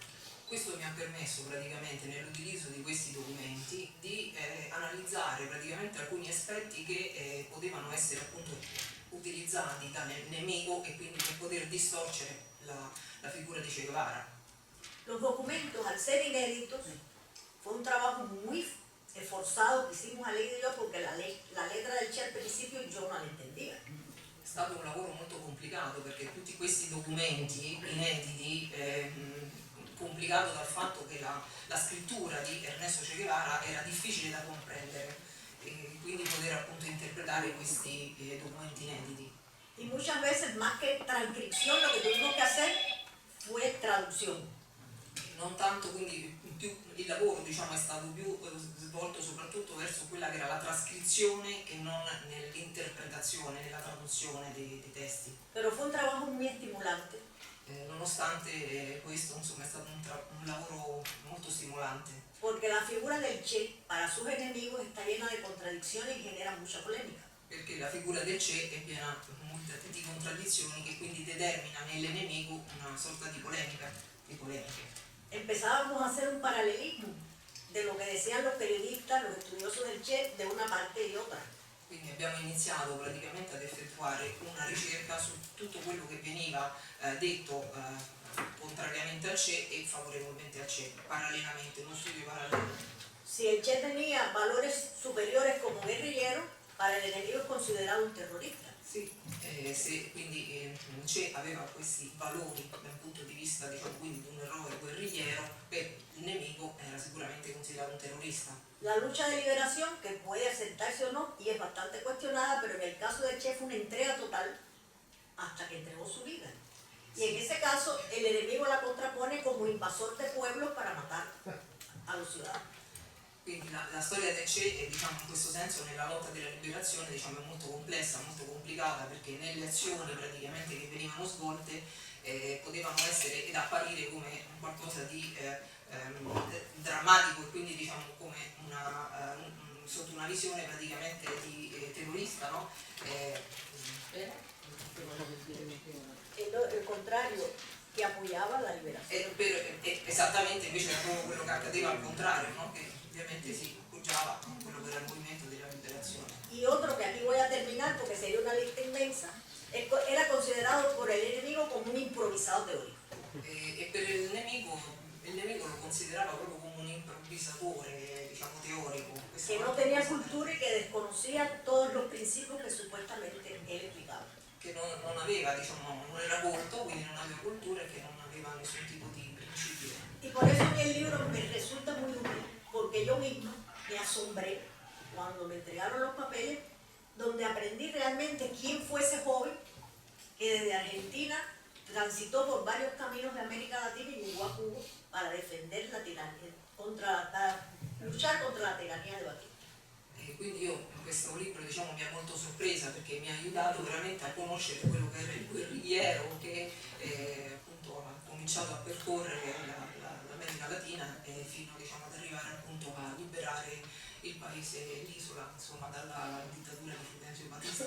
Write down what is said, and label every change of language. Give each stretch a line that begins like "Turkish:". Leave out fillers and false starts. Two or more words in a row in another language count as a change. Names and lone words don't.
Italian: Questo mi ha permesso praticamente nell'utilizzo di questi documenti di analizzare praticamente alcuni aspetti che potevano essere appunto utilizzati dal nemico e quindi per poter distorcere la figura di Che Guevara.
Spanish: Los documentos, al ser inéditos, fue un trabajo muy esforzado que hicimos Aleida y yo porque la letra del Che al principio yo no la entendía.
Italian: È stato un lavoro molto complicato perché tutti questi documenti inediti, complicato dal fatto che la scrittura di Ernesto Che Guevara era difficile da comprendere e quindi poter appunto interpretare questi documenti inediti.
Spanish: Y muchas veces más que transcripción lo que tuvimos que hacer fue traducción.
Italian: Non tanto, quindi il lavoro diciamo, è stato più svolto soprattutto verso quella che era la trascrizione che non nell'interpretazione, nella traduzione dei testi.
Spanish: Pero fue un trabajo muy estimulante.
Italian: Nonostante questo insomma, è stato un lavoro molto stimolante.
Spanish: Porque la figura del Che para sus enemigos está llena de contradicciones y genera mucha polémica.
Italian: Perché la figura del Che è piena di contraddizioni che quindi determina nell'enemico una sorta di polemiche.
Spanish: Empezábamos a hacer un paralelismo de lo que decían los periodistas, los estudiosos del Che, de una parte y otra.
Italian: Quindi abbiamo iniziato praticamente ad effettuare una ricerca su tutto quello che veniva detto contrariamente al Che e favorevolmente al Che, parallelamente, uno studio parallelo.
Spanish: Si el Che tenía valores superiores como guerrillero, para el enemigo es considerado un terrorista.
Italian: Sì, se quindi Che aveva questi valori dal punto di vista diciamo, quindi di un eroe guerrigliero, per il nemico era sicuramente considerato un terrorista.
Spanish: La lucha de liberación, que puede aceptarse o no, y es bastante cuestionada, pero en el caso del Che fue una entrega total hasta que entregó su vida. Y en ese caso, el enemigo la contrapone como invasor de pueblos para matar a los ciudadanos.
Italian: Quindi la storia del Che diciamo, in questo senso nella lotta della liberazione diciamo, è molto complessa, molto complicata perché nelle azioni praticamente che venivano svolte potevano essere ed apparire come qualcosa di drammatico e quindi diciamo come sotto una visione praticamente di terrorista, no?
Spanish: El contrario, que apoyaba la liberación.
Italian: Esattamente invece era proprio quello che accadeva al contrario, no? Che ovviamente si appoggiava a quello che era il movimento della liberazione.
Spanish: Y y otro que aquí voy a terminar porque sería una lista inmensa, era considerado por el enemigo como un improvisado teórico.
Italian: E per il nemico lo considerava proprio come un improvvisatore, diciamo, teorico. Questa
Spanish: Que no tenía cultura y que desconocía todos los principios que supuestamente él explicaba.
Italian: che non aveva, diciamo, non era colto, quindi non aveva cultura e che non aveva nessun tipo di principio.
Spanish: Y por eso a mí el libro me resulta muy útil, porque yo misma me asombré cuando me entregaron los papeles, donde aprendí realmente quién fue ese joven que desde Argentina transitó por varios caminos de América Latina y llegó a Cuba para defender la tiranía, para luchar contra la tiranía de Batista.
Italian: E quindi io in questo libro, diciamo, mi ha molto sorpresa perché mi ha aiutato veramente a conoscere quello che era il guerrigliero che appunto ha cominciato a percorrere l'America Latina fino, diciamo, ad arrivare appunto a liberare il paese, l'isola, insomma, dalla dittatura di Fulgencio Batista.